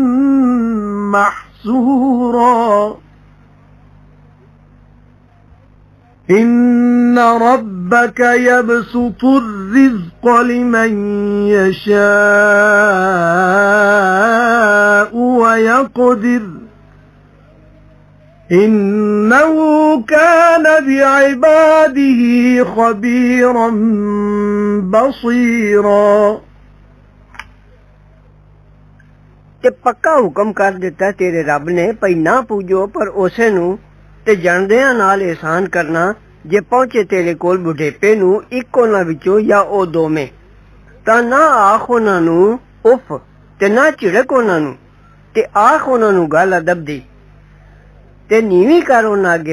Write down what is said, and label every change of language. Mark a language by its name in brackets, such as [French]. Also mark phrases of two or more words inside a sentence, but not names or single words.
[Arabic] محسورا إن ربك يبسط الرزق لمن يشاء ويقدر إنه كان بعباده خبيرا بصيرا [Punjabi] ਤੇ ਪੱਕਾ ਹੁਕਮ ਕਰ ਦਿੱਤਾ ਤੇਰੇ ਰੱਬ ਨੇ ਭਈ ਨਾ ਪੂਜੋ ਪਰ ਉਸੇ ਨੂੰ ਤੇ ਜਾਣਦਿਆਂ ਨਾਲ ਇਹਸਾਨ ਕਰਨਾ ਜੇ ਪਹੁੰਚੇ ਤੇਰੇ ਕੋਲ ਬੁਢੇਪੇ ਨੂੰ ਇੱਕ ਉਹਨਾਂ ਵਿੱਚੋਂ ਜਾਂ ਉਹ ਦੋਵੇਂ ਤਾਂ ਨਾ ਆਖ ਉਹਨਾਂ ਨੂੰ ਉਫ ਤੇ ਨਾ ਝਿੜਕ ਉਹਨਾਂ ਨੂੰ ਤੇ ਆਖ ਉਹਨਾਂ ਨੂੰ ਗੱਲ ਅਦਬ ਦੀ ਤੇ ਨੀਵੀਂ ਕਰ ਉਹਨਾਂ ਅੱਗੇ